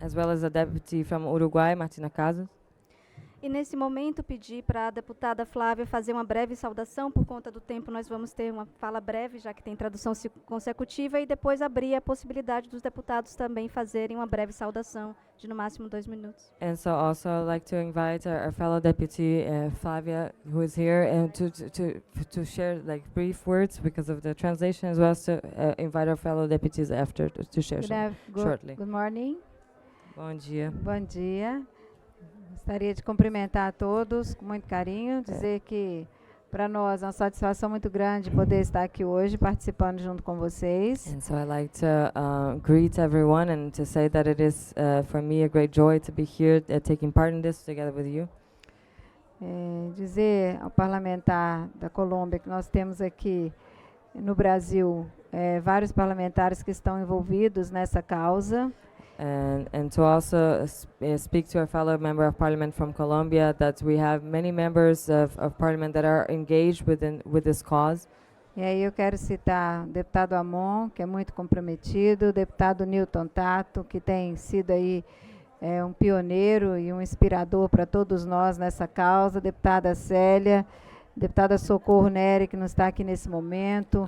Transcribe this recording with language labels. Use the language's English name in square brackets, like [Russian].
[English] as well as the deputy from Uruguay, Martina Caucus. [Portuguese] E nesse momento pedir para a deputada Flávia fazer uma breve saudação. Por conta do tempo, nós vamos ter uma fala breve, já que tem tradução consecutiva, e depois abrir a possibilidade dos deputados também fazerem uma breve saudação de no máximo 2 minutos. [English] And so also I'd like to invite our fellow deputy, Flavia, who is here, and to share like brief words because of the translation, as well as to invite our fellow deputies after to share shortly. Good morning. [Portuguese] Bom dia. Bom dia. Gostaria de cumprimentar a todos com muito carinho, dizer que para nós é uma satisfação muito grande poder estar aqui hoje participando junto com vocês. [English] And so I'd like to greet everyone and to say that it is for me a great joy to be here taking part in this together with you. [Portuguese] Dizer ao parlamentar da Colômbia que nós temos aqui no Brasil vários parlamentares que estão envolvidos nessa causa. [English] And to also speak to our fellow member of parliament from Colombia that we have many members of parliament that are engaged with this cause. [Portuguese] E aí eu quero citar o deputado Amon, que é muito comprometido, o deputado Newton Tato, que tem sido aí um pioneiro e um inspirador para todos nós nessa causa, deputada Célia, deputada Socorro Nery, que não está aqui nesse momento.